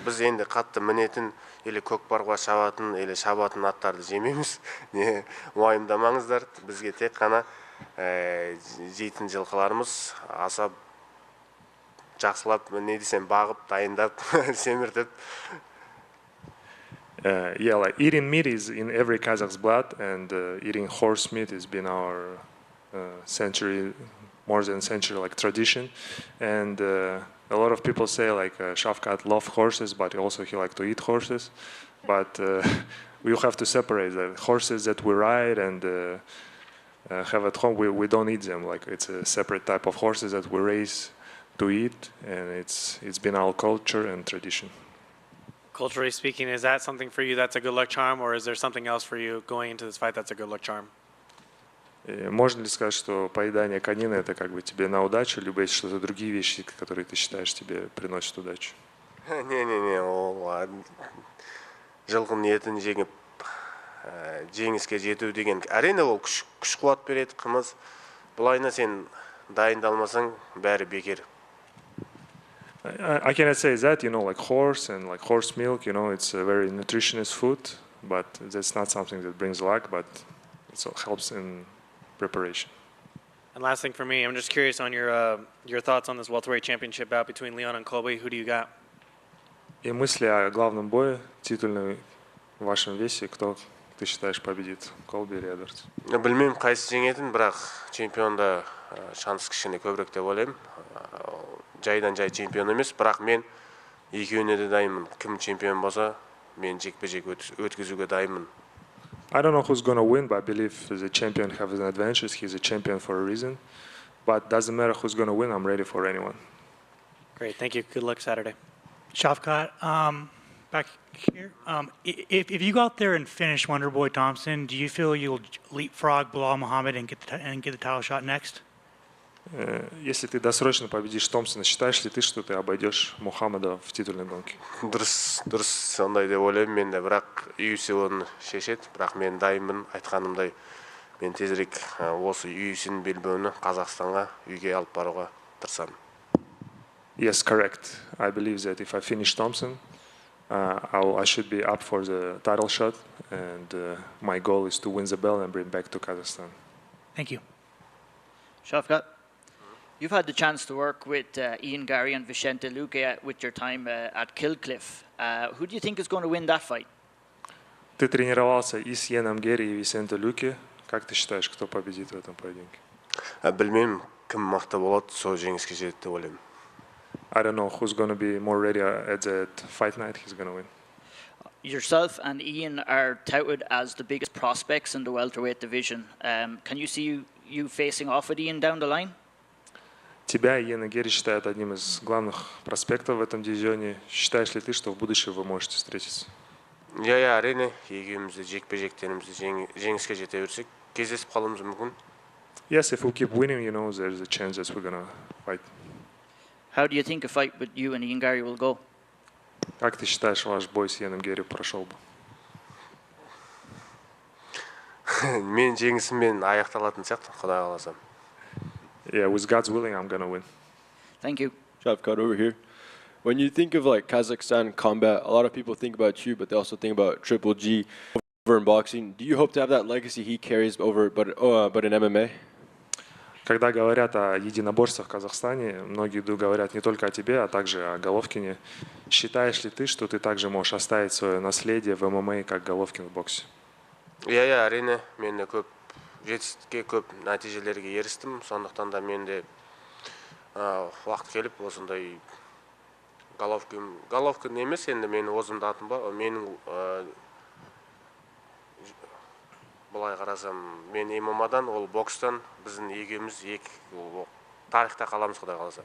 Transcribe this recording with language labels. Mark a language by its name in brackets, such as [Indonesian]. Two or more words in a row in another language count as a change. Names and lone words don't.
[Kazakh] Біз енді қатты мінетін, или көкпарға шабатын, или шабатын аттарды жемейміз. Не уайымдамаңыздар, бізге тек қана жейтін жылқыларымыз аса жақсылап, не десем, бағып, дайындап, семіртіп. [English] Yeah, like eating meat is in every Kazakh's blood, and eating horse meat has been our more than century like tradition. And a lot of people say like Shafkat loved horses, but also he liked to eat horses. But we have to separate the horses that we ride and have at home. We don't eat them. Like it's a separate type of horses that we raise to eat, and it's been our culture and tradition. Culturally speaking, is that something for you that's a good luck charm, or is there something else for you going into this fight that's a good luck charm? [Russian] Можно ли сказать, что поедание конины это как бы тебе на удачу, либо есть что-то другие вещи, которые ты считаешь тебе приносят удачу? [Kazakh] Не, ол жылқының етін жеңіп жеңіске жету деген әрине ол күш қуат береді, қымыз. Бұлайына сен дайындалмасаң бәрі бекер. [English] I cannot say that, like horse and like horse milk, it's a very nutritious food, but that's not something that brings luck, but it helps in preparation. And last thing for me, I'm just curious on your thoughts on this welterweight championship bout between Leon and Colby. Who do you got? [Russian] И мысли о главном бое, титульном в вашем весе, кто ты считаешь победит, Колби или Эдвардс? [Kazakh] Білмеймін қайсы жеңетін, бірақ чемпионда шанс кішкене көбірек деп ойлаймын. Жайдан жай чемпион емес, бірақ мен екеуіне де дайынмын. Кім чемпион болса, мен жекпе-жек өткізуге дайынмын. [English] I don't know who's going to win, but I believe the champion has an advantage. He's a champion for a reason. But doesn't matter who's going to win, I'm ready for anyone. Great, thank you. Good luck Saturday. Shafkat, back here. If you go out there and finish Wonderboy Thompson, do you feel you'll leapfrog Bilal Muhammad and get the title shot next? [Russian] Если ты досрочно победишь Томпсона, считаешь ли ты, что ты обойдешь Мухаммада в титульной гонке? [Kazakh] Дұрыс, сондай деп ойлаймын мен де, бірақ UFC оны шешеді, бірақ мен дайынмын, айтқанымдай мен тезірек осы UFC-ның белбеуін Қазақстанға үйге алып баруға тырысамын. [English] Yes, correct. I believe that if I finish Thompson, I should be up for the title shot, and my goal is to win the belt and bring back to Kazakhstan. Thank you. Shafkat, you've had the chance to work with Ian Gary and Vicente Luque with your time at Killcliff. Who do you think is going to win that fight? [Russian] Ты тренировался и с Иеном Герри, и Висенте Люке. Как ты считаешь, кто победит в этом поединке? [Kazakh] Білмеймін, кім мықты болады, сол жеңіске жетеді деп ойлаймын. [English] I don't know who's going to be more ready at that fight night. He's going to win. Yourself and Ian are touted as the biggest prospects in the welterweight division. Can you see you facing off with Ian down the line? [Russian] Тебя Иена Герри считают одним из главных проспектов в этом дивизионе. Считаешь ли ты, что в будущем вы можете встретиться? [Kazakh] Я әрине, екеумізді жекпе-жектерімізді жеңіске жете берсек, кездесіп қалуымыз мүмкін. [English] Yes, if we keep winning, you know, there's a chance that we're gonna fight. How do you think a fight with you and Ian Gary will go? [Russian] Как ты считаешь, ваш бой с Иэном Герри прошел бы? [Kazakh] Мен жеңісіммен аяқталатын сияқты, Құдай қаласа. [English] Yeah, with God's willing, I'm gonna win. Thank you. Shavkat, over here. When you think of like Kazakhstan combat, a lot of people think about you, but they also think about Triple G over in boxing. Do you hope to have that legacy he carries over, but in MMA? [Russian] Когда говорят о единоборствах в Казахстане, многие говорят не только о тебе, а также о Головкине. Считаешь ли ты, что ты также можешь оставить свое наследие в ММА, как Головкин в боксе? [Kazakh] Иә, әрине, мен көп жетістікке, көп нәтижелерге ерістім. Сондықтан да мен де уақыт келіп осындай Головкин емес, енді менің өзімді атым ба, менің былай қарасам, мен ММА-дан, ол бокстан біздің егеміз тарихта қаламыз, Құдай қаласа.